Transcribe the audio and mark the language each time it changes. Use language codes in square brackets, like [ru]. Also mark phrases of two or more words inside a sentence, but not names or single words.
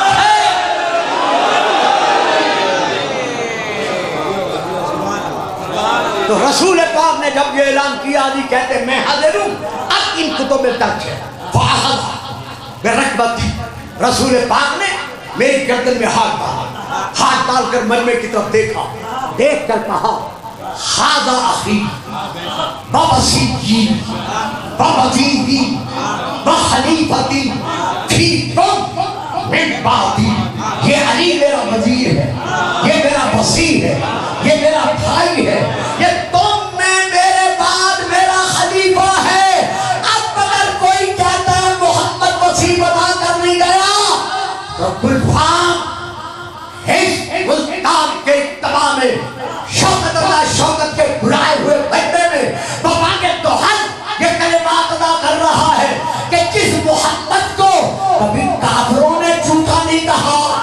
[ur] تو رسول پاک نے جب یہ اعلان کیا علی کہتے میں حاضر ہوں، اب ان کتب میں درج ہے [ar] فَأَخَذَ بِرَكْبَتِي، [ur] رسول پاک نے میری گردن میں ہاتھ ڈالا، ہاتھ ڈال کر مجمع کی طرف دیکھا، دیکھ کر کہا [ar] ہذا اخی ووصیی ووزیری وخلیفتی فیکم من بعدی۔ [ur] یہ علی میرا وزیر ہے، یہ میرا وصی ہے، یہ میرا بھائی ہے، یہ تم میں میرے بعد میرا خلیفہ ہے۔ اب اگر کوئی کہتا ہے محمد وصی بنا کر نہیں گیا تو گلفام ملتان کے اجتماع میں شوکت اللہ شوکت کے بلائے ہوئے بیٹھے میں بابا کے توحل یہ کلمات ادا کر رہا ہے کہ جس محمد کو کبھی کافروں نے جھوٹا نہیں کہا،